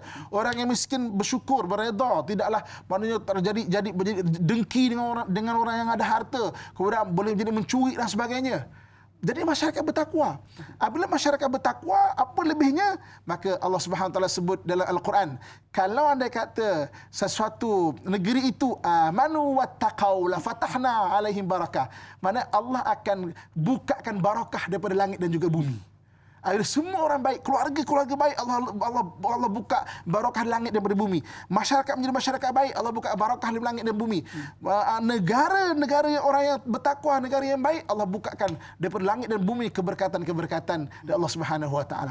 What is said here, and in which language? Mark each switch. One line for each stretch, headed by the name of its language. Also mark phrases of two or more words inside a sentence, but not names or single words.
Malay: Orang yang miskin bersyukur, berredha, tidaklah maknanya jadi dengki dengan orang yang ada harta, kemudian boleh jadi mencuri dan sebagainya. Jadi masyarakat bertakwa. Apabila masyarakat bertakwa, apa lebihnya? Maka Allah
Arabic: سبحانه وتعالى
Malay: sebut dalam Al-Quran, kalau anda kata sesuatu negeri itu
Arabic: آمنوا واتقوا لفتحنا عليهم بركة.
Malay: Mana Allah akan bukakan barakah daripada langit dan juga bumi. Semua orang baik, keluarga baik, Allah buka barakah langit daripada bumi. Masyarakat menjadi masyarakat baik, Allah buka barakah di langit dan bumi. Negara yang orang yang bertakwa, negara yang baik, Allah bukakan daripada langit dan bumi keberkatan-keberkatan dari Allah
Arabic: سبحانه وتعالى.